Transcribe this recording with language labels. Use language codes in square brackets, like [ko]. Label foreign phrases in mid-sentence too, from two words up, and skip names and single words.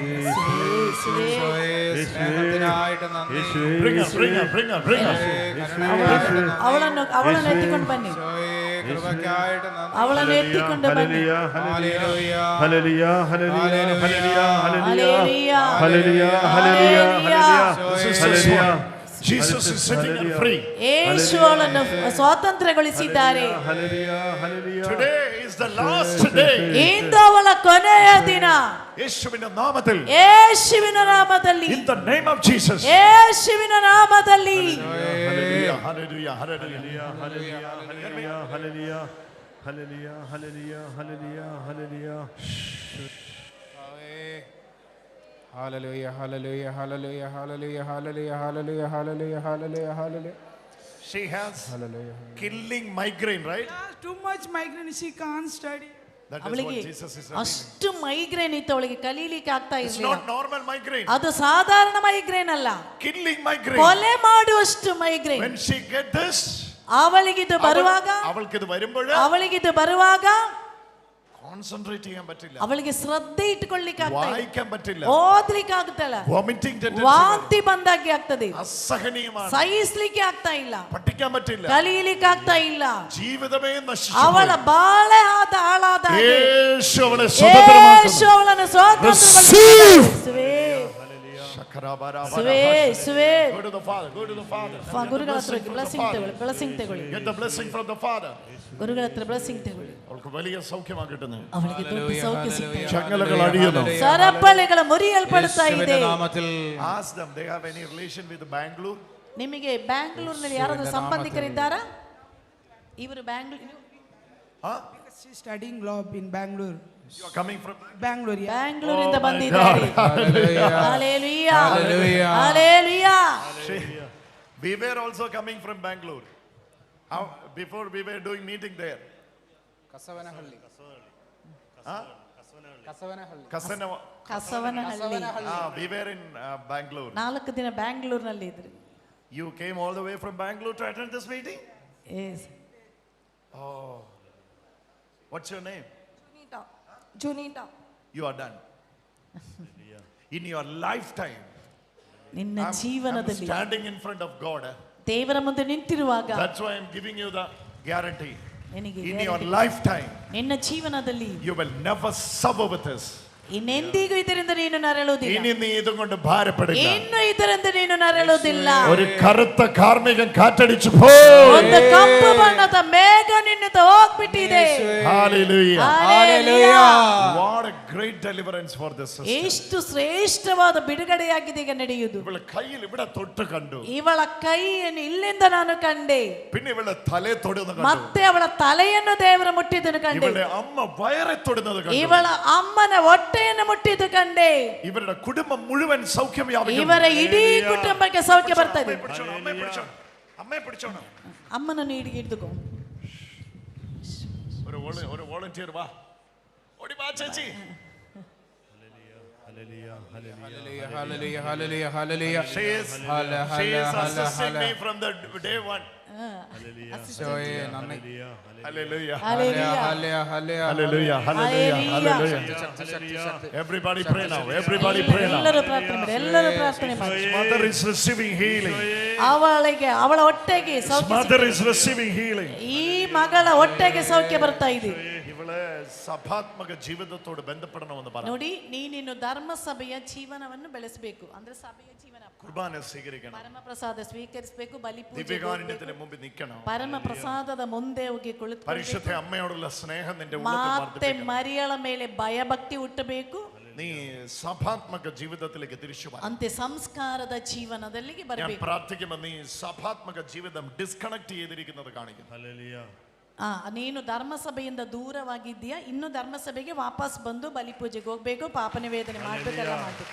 [ml] സ്നേഹത്തിനായിട്ട് നന്ദി. [kn] ಅವಳನ್ನು ಎತ್ತಿಕೊಂಡು ಬನ್ನಿ. [ml] കൃപയ്ക്കായിട്ട് നന്ദി. [kn] ಅವಳನ್ನು ಎತ್ತಿಕೊಂಡು ಬನ್ನಿ. [ml] ഹല്ലേലൂയ ഹല്ലേലൂയ ഹല്ലേലൂയ ഹല്ലേലൂയ ഹല്ലേലൂയ. [en] Jesus is setting her free. [kn] ಯೇಸು ಅವಳನ್ನು ಸ್ವಾತಂತ್ರ್ಯಗೊಳಿಸಿದ್ದಾರೆ. [en] Today is the last day. [kn] ಇಂದು ಅವಳ ಕೊನೆಯ ದಿನ. [ml] യേശുവിന്റെ നാമത്തിൽ, [kn] ಯೇಸುವಿನ ನಾಮದಲ್ಲಿ, [en] in the name of Jesus. [kn] ಯೇಸುವಿನ ನಾಮದಲ್ಲಿ. [en] Hallelujah, hallelujah, hallelujah, [ml] ഹല്ലേലൂയ ഹല്ലേലൂയ ഹല്ലേലൂയ ഹല്ലേലൂയ. [en] Hallelujah, hallelujah, hallelujah, hallelujah, hallelujah, hallelujah, hallelujah, hallelujah, hallelujah. She has killing migraine, right? Too much migraine, she can't study. That is [kn] ಅವಳಿಗೆ [en] what Jesus is saying. [kn] ಅಷ್ಟು ಮೈಗ್ರೇನ್ ಇತ್ತು, ಅವಳಿಗೆ ಕಲೀಲಿಕ್ಕೆ ಆಗ್ತಾ [en] It's [kn] ಇರಲಿಲ್ಲ. [en] not normal migraine. [kn] ಅದು ಸಾಧಾರಣ ಮೈಗ್ರೇನ್ ಅಲ್ಲ, [en] Killing migraine. [kn] ಕೊಲೆ ಮಾಡುವಷ್ಟು ಮೈಗ್ರೇನ್. [en] When she get this, [kn] ಅವಳಿಗಿದು ಬರುವಾಗ, [ml] അവൾക്കിത് വരുമ്പോൾ [kn] ಅವಳಿಗಿದು ಬರುವಾಗ [ml] കോൺസെൻട്രേറ്റ് ചെയ്യാൻ പറ്റില്ല. [kn] ಅವಳಿಗೆ ಶ್ರದ್ಧೆ ಇಟ್ಟುಕೊಳ್ಳಿಕ್ಕೆ ಆಗ್ತಾ ಇಲ್ಲ, [ml] വായിക്കാൻ പറ്റില്ല, [kn] ಓದ್ಲಿಕ್ಕೆ ಆಗ್ತಲ್ಲ, [en] vomiting tendency, [kn] ವಾಂತಿ ಬಂದಾಗೆ ಆಗ್ತದೆ, [ml] അസഹനീയമാണ്, [kn] ಸಹಿಸ್ಲಿಕ್ಕೆ ಆಗ್ತಾ ಇಲ್ಲ, [ml] പഠിക്കാൻ പറ്റില്ല, [kn] ಕಲೀಲಿಕ್ಕೆ ಆಗ್ತಾ ಇಲ್ಲ, [ml] ജീവിതമേ നശിച്ചു, [kn] ಅವಳ ಬಾಳೆ ಹಾಳಾದ ಹಾಗೆ [ml] യേശു അവളെ സ്വതന്ത്രമാക്കുന്നു. [kn] ಯೇಸು ಅವಳನ್ನು ಸ್ವಾತಂತ್ರ್ಯಗೊಳಿಸಿದ್ದಾರೆ. [en] Go to the Father, go to the Father. [kn] ಗುರುಗಳ ಹತ್ರ ಬ್ಲೆಸ್ಸಿಂಗ್ ತಗೊಳ್ಳಿ. [en] Get the blessing from the Father. [kn] ಗುರುಗಳ ಹತ್ರ ಬ್ಲೆಸ್ಸಿಂಗ್ ತಗೊಳ್ಳಿ. [ml] അവൾക്ക് വലിയ സൗഖ്യമാകട്ടെ. [kn] ಅವಳಿಗೆ ದೊಡ್ಡ ಸೌಖ್ಯ ಸಿಗ್ತದೆ. [ml] ചങ്ങലകൾ അഴിയുന്നു. [kn] ಸರಪಳಿಗಳ ಮುರಿಯಲ್ಪಡುತ್ತಾ ಇದೆ. [en] Ask them, they have any relation with Bangalore? [kn] ನಿಮಗೆ ಬ್ಯಾಂಗ್ಳೂರಿನಲ್ಲಿ ಯಾರಾದರೂ ಸಂಬಂಧಿಕರಿದ್ದಾರಾ? ಇವರು ಬ್ಯಾಂಗ್ಳೂರ್ [en] Because she's studying law in Bangalore. You are coming from Bangalore, yeah. [kn] ಬ್ಯಾಂಗ್ಳೂರಿಂದ ಬಂದಿದ್ದಾರೆ. [en] Hallelujah. Hallelujah. Hallelujah. Hallelujah. We were also coming from Bangalore. How, before we were doing meeting there. Kasavanahalli. [kn] ಕಸವನಹಳ್ಳಿ. [en] We were in Bangalore. [kn] 4 ದಿನ ಬ್ಯಾಂಗ್ಳೂರ್ನಲ್ಲಿ ಇದ್ರಿ. [en] You came all the way from Bangalore to attend this meeting? Yes. Oh. What's your name? Junita. You are done. In your lifetime, [kn] ನಿನ್ನ [en] I'm [kn] ಜೀವನದಲ್ಲಿ [en] standing in front of God. [kn] ದೇವರ ಮುಂದೆ ನಿಂತಿರುವಾಗ [en] That's why I'm giving you the guarantee. [kn] ನಿನಗೆ [en] In your lifetime, [kn] ನಿನ್ನ ಜೀವನದಲ್ಲಿ [en] you will never suffer with this. [kn] ಇನ್ನೆಂದಿಗೂ ಇದರಿಂದ ನೀನು ನರಳುವುದಿಲ್ಲ. [ml] ഇനി നീ ഇതുകൊണ്ട് ഭാരപ്പെടില്ല. [kn] ಇನ್ನು ಇದರಿಂದ ನೀನು ನರಳುವುದಿಲ್ಲ. [ml] ഒരു കറുത്ത കാർമേഘം കാറ്റടിച്ചു പോയി. [kn] ಒಂದು ಕಪ್ಪು ಬಣ್ಣದ ಮೇಘ ನಿನ್ನಿಂದ ಹೋಗ್ಬಿಟ್ಟಿದೆ. [en] Hallelujah. Hallelujah. What a great deliverance for this sister. [kn] ಎಷ್ಟು ಶ್ರೇಷ್ಠವಾದ ಬಿಡುಗಡೆಯಾಗಿದೆ ಈಗ ನಡೆಯುವುದು. [ml] ಇವಳ കയ്യിൽ ഇവിടെ തൊട്ട് കണ്ടു. [kn] ಇವಳ ಕೈಯನ್ನು ಇಲ್ಲಿಂದ ನಾನು ಕಂಡೆ. [ml] പിന്നെ ಇವಳ തലയെ തൊടുന്നത് കണ്ടു. [kn] ಮತ್ತೆ ಅವಳ ತಲೆಯನ್ನು ದೇವರು ಮುಟ್ಟಿದ್ದನ್ನು ಕಂಡೆ. ಇವಳ ಅಮ್ಮ [ml] വയറെ തൊടുന്നത് കണ്ടു. [kn] ಇವಳ ಅಮ್ಮನ ಹೊಟ್ಟೆಯನ್ನು ಮುಟ್ಟಿದ್ದು ಕಂಡೆ. ಇವರ ಕುಟುಂಬ [ml] മുഴുവൻ സൗഖ്യം വ്യാപിക്കുന്നു. [kn] ಇವರ ಇಡೀ ಕುಟುಂಬಕ್ಕೆ ಸೌಖ್ಯ ಬರ್ತದೆ. [ml] അമ്മയെ പിടിച്ചോണം. [kn] ಅಮ್ಮನನ್ನು ಹಿಡಿದುಕೋ. [ml] ഒരു വോളണ്ടിയർ വാ. ഓടി വാ ചേച്ചി. [en] Hallelujah. Hallelujah. Hallelujah. Hallelujah. She is assisting me from the day one. Hallelujah. Hallelujah. Hallelujah. Hallelujah. Hallelujah. Everybody pray now. Everybody pray now. [kn] ಎಲ್ಲರೂ ಪ್ರಾರ್ಥನೆ ಮಾಡಿ. ಎಲ್ಲರೂ ಪ್ರಾರ್ಥನೆ ಮಾಡಿ. [en] Mother is receiving healing. [kn] ಅವಳ ಹೊಟ್ಟೆಗೆ ಸೌಖ್ಯ. [en] Mother is receiving healing. [kn] ಈ ಮಗಳ ಹೊಟ್ಟೆಗೆ ಸೌಖ್ಯ ಬರ್ತಾ ಇದೆ. [ml] ಇವಳೆ ಸಭಾತ್ಮಕ ಜೀವನത്തോട് ബന്ധപ്പെടണമെന്ന് പറഞ്ഞു. [kn] ನೋಡಿ, ನೀನು ಧರ್ಮಸಭೆಯ ಜೀವನವನ್ನು ಬೆಳೆಸಬೇಕು. ಅಂದ್ರೆ ಸಭೆಯ ಜೀವನ. കുർബാന സ്വീകരിക്കണം. ಪರಮ ಪ್ರಸಾದ ಸ್ವೀಕರಿಸಬೇಕು. ಬಲಿಪೂಜೆ. [ml] ദിവ്യകാരുണ്യത്തിന്റെ മുമ്പിൽ നിൽക്കണം. [kn] ಪರಮ ಪ್ರಸಾದದ ಮುಂದೆ ಹೋಗಿ ಕುಳಿತುಕೊಳ್ಳಬೇಕು. [ml] പരിശുദ്ധ അമ്മയോടുള്ള സ്നേഹം നിന്റെ ഉള്ളത്തിൽ [kn] ಮತ್ತೆ [ml] വർദ്ധിപ്പിക്കണം. [kn] ಮರಿಯಳ ಮೇಲೆ ಭಯಭಕ್ತಿ ಹುಟ್ಟಬೇಕು. [ml] നീ സഭാത്മക ജീവിതത്തിലേക്ക് തിരിച്ചു വരണം. [kn] ಅಂತೆ ಸಂಸ್ಕಾರದ ಜೀವನದಲ್ಲಿಗೆ [ml] ഞാൻ [kn] ಬರಬೇಕು. [ml] പ്രാർത്ഥിക്കുമ്പോൾ നീ സഭാത്മക ജീവിതം ഡിസ്കണക്ട് ചെയ്തിരിക്കുന്നത് കാണിക്കും. [kn] ನೀನು ಧರ್ಮಸಭೆಯಿಂದ ದೂರವಾಗಿದ್ದೀಯಾ, ಇನ್ನು ಧರ್ಮಸಭೆಗೆ ವಾಪಸ್ ಬಂದು ಬಲಿಪೂಜೆಗೆ ಹೋಗ್ಬೇಕು, ಪಾಪ ನಿವೇದನೆ ಮಾಡಬೇಕೆಲ್ಲ ಮಾಡಬೇಕು.